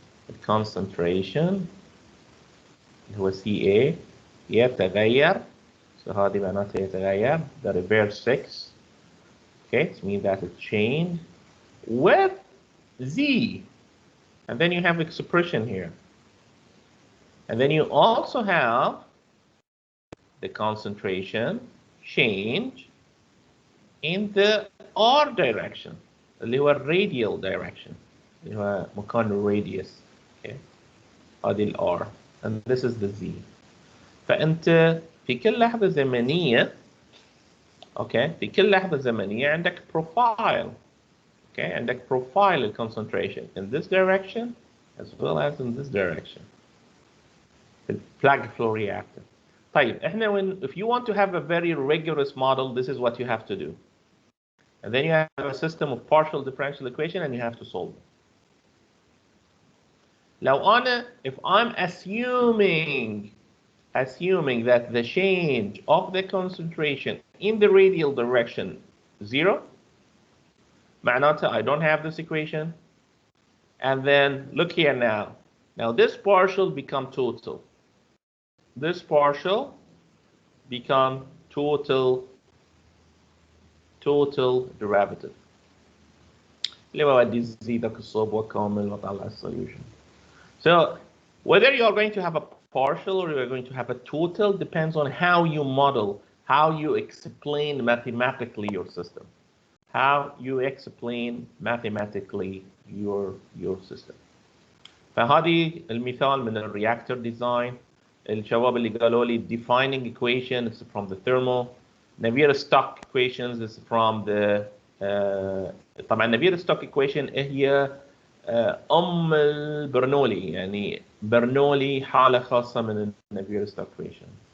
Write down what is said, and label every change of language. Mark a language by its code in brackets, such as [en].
[ar] الكونسنتريشن اللي هو CA يتغير. So هذه معناتها يتغير. [en] The reverse 6. Okay, it means that it changed with Z. And then you have expression here. And then you also have the concentration change in the R direction, اللي هو radial direction, [ar] اللي هو مكان radius. [en] Okay, [ar] هذه ال R, [en] and this is the Z. [ar] فأنت في كل لحظة زمنية، okay، في كل لحظة زمنية عندك profile. [en] Okay, عندك profile concentration in this direction as well as in this direction. The plug flow reactor. [ar] طيب احنا [en] if you want to have a very rigorous model, this is what you have to do. And then you have a system of partial differential equation and you have to solve it. لو أنا, if I'm assuming that the change of the concentration in the radial direction 0, معناتها I don't have this equation. And then look here now. Now this partial become total. This partial become total derivative. [ar] اللي هو بدي زيدك الصوب وكامل وطلع السوليوشن. [en] So whether you are going to have a partial or you are going to have a total depends on how you model, how you explain mathematically your system, how you explain mathematically your system. [ar] فهذه المثال من الرياكتور ديزاين. الشباب اللي قالوا لي [en] defining equation is from the thermal. Navier-Stokes equations is from the [ar] طبعا Navier-Stokes equation هي أم البرنولي، يعني برنولي حالة خاصة من Navier-Stokes equation.